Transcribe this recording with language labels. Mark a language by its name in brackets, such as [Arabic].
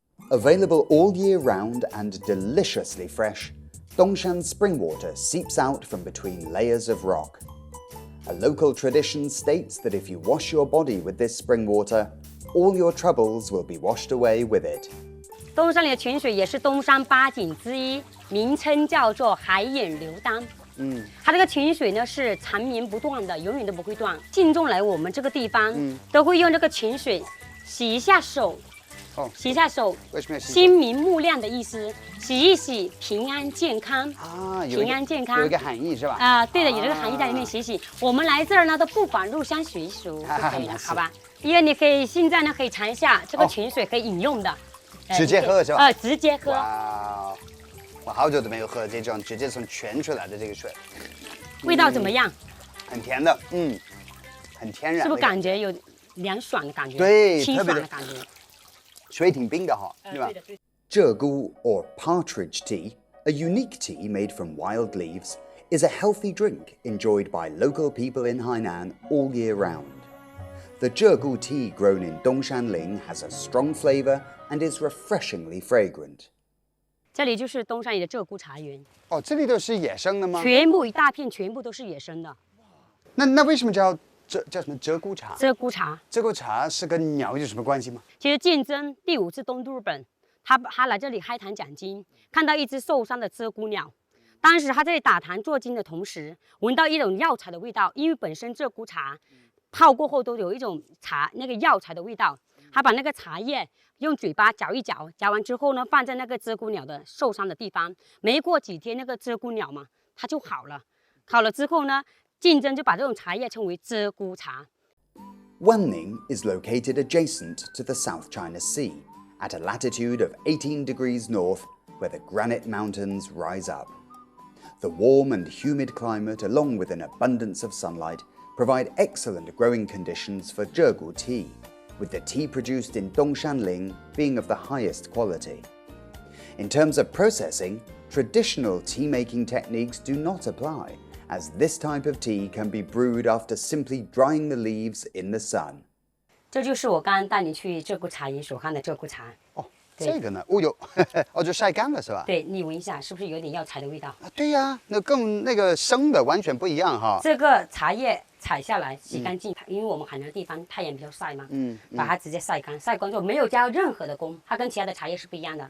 [English] Available all year round and deliciously fresh, Dongshan spring water seeps out from between layers of rock. A local tradition states that if you wash your body with this spring water, all your troubles will be washed away with it. [Chinese] 东山里的泉水也是东山8景之一，名称叫做海眼流丹。它这个泉水呢是缠绵不断的，永远都不会断。信众来我们这个地方，都会用这个泉水洗一下手，哦，洗一下手，为什么要洗手？心明目亮的意思，洗一洗，平安健康啊，平安健康有一个含义是吧？啊，对的，有这个含义在里面。洗洗，我们来这儿呢都不管入乡随俗就可以了，好吧？因为你可以现在呢可以尝一下这个泉水可以饮用的，直接喝是吧？直接喝。哇，我好久都没有喝这种直接从泉出来的这个水，味道怎么样？很甜的，很天然，是不是感觉有凉爽的感觉？对，清特别的爽的感觉。水挺冰的哈，对吧？对的对的。 [English] Zhegu, or partridge tea, a unique tea made from wild leaves, is a healthy drink enjoyed by local people in Hainan all year round. The Zhegu tea grown in Dongshanling has a strong flavor and is refreshingly fragrant. [Chinese] 这里就是东山里的鹧鸪茶园，哦，这里都是野生的吗？全部一大片，全部都是野生的。那为什么叫什么鹧鸪茶？鹧鸪茶，鹧鸪茶是跟鸟有什么关系吗？其实竞争第5次东渡日本，他来这里开坛讲经，看到一只受伤的鹧鸪鸟。当时他在打坛做经的同时，闻到一种药材的味道，因为本身鹧鸪茶泡过后都有一种那个药材的味道。他把那个茶叶用嘴巴嚼一嚼，嚼完之后呢，放在那个鹧鸪鸟的受伤的地方。没过几天，那个鹧鸪鸟嘛，它就好了。好了之后呢，竞争就把这种茶叶称为鹧鸪茶。 [English] Wenning is located adjacent to the South China Sea, at a latitude of 18 degrees north, where the granite mountains rise up. The warm and humid climate, along with an abundance of sunlight, provide excellent growing conditions for Zhegu tea, with the tea produced in Dongshanling being of the highest quality. In terms of processing, traditional tea-making techniques do not apply, as this type of tea can be brewed after simply drying the leaves in the sun. [Chinese] 这就是我刚刚带你去鹧鸪茶园所看的鹧鸪茶。哦，这个呢，就晒干了是吧？对，你闻一下，是不是有点药材的味道？啊，对呀，那跟那个生的完全不一样哈。这个茶叶采下来洗干净，因为我们海南的地方太阳比较晒嘛，把它直接晒干，晒干之后没有加任何的工，它跟其他的茶叶是不一样的。